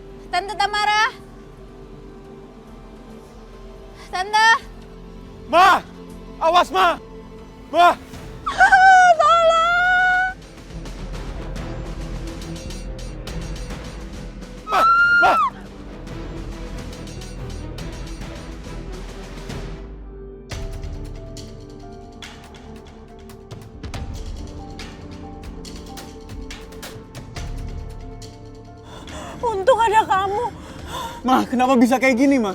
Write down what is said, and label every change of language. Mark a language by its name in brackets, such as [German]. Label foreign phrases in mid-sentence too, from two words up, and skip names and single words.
[Indonesian] Tante Tamara. Tante. Ma! Awas, Ma! Ma! Tolong. Ma! Ma! Untung ada kamu. Ma, kenapa bisa kayak gini, Ma?